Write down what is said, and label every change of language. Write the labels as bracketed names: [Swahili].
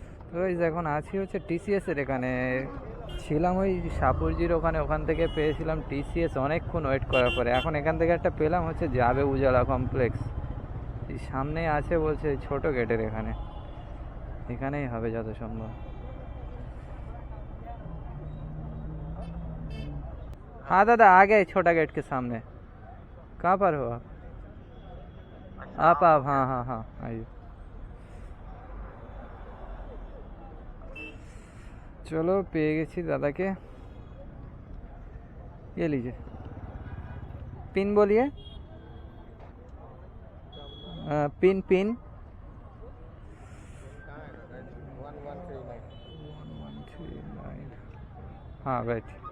[Bangla] তো এখন আছি হচ্ছে টিসিএসের এখানে। ছিলাম ওই সাপুরজির ওখান থেকে পেয়েছিলাম টিসিএস অনেকক্ষণ ওয়েট করার পরে। এখন এখান থেকে একটা পেলাম হচ্ছে যাবে উজালা কমপ্লেক্স। এই সামনে আছে বলছে, ছোট গেটের এখানেই হবে যত সম্ভব। [Hindi] हाँ दादा आ गए छोटा गेट के सामने। कहाँ पर हो आप हाँ हाँ हाँ आइए। [Bangla] चलो পেয়ে গেছি দাদাকে। [Hindi] ये लीजिए पिन बोलिए। Pin pin 1139। हाँ वेट।